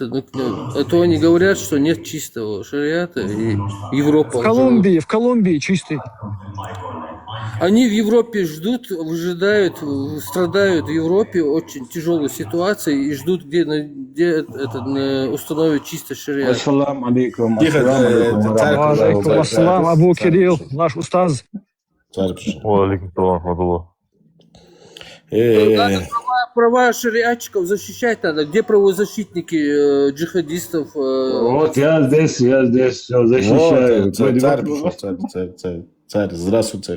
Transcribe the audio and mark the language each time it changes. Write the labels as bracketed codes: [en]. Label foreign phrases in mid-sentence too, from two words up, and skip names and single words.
[ru] А то они говорят, что нет чистого шариата, и Европа... В Колумбии чистый. Они в Европе ждут, выжидают, страдают в Европе очень тяжелой ситуацией и ждут, где установят чисто шариат. [ar] السلام عليكم. عليكم السلام, [ru] Абу Кирилл, наш устаз. [ar] عليكم السلام. [ru] Надо права шариатчиков защищать надо. Где правозащитники джихадистов? Вот я здесь все защищаю. Царь, здравствуй, царь.